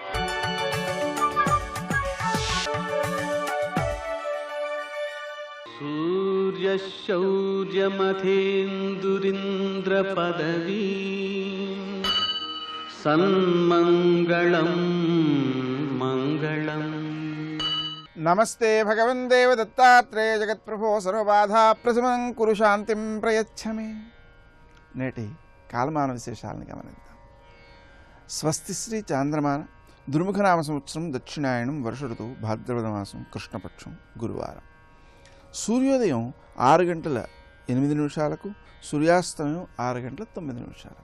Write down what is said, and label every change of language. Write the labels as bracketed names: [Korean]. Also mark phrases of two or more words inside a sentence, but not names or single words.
[Sanskrit] सूर्यशौर्यमथेन्दुरिन्द्रपदवी सन्मङ्गलं मङ्गलम्। नमस्ते भगवन् देवदत्तात्रेय जगत्प्रभो सर्वबाधा प्रशमनं कुरु शांतिं प्रयच्छ मे। [Telugu] నేటి కాలమాన విశేషాలను గమనిద్దాం. స్వస్తిశ్రీ చాంద్రమాన దుర్ముఖనామ సంవత్సరం దక్షిణాయనం వర్ష ఋతువు భాద్రపద మాసం కృష్ణపక్షం గురువారం. సూర్యోదయం 6:08, సూర్యాస్తమయం 6:09.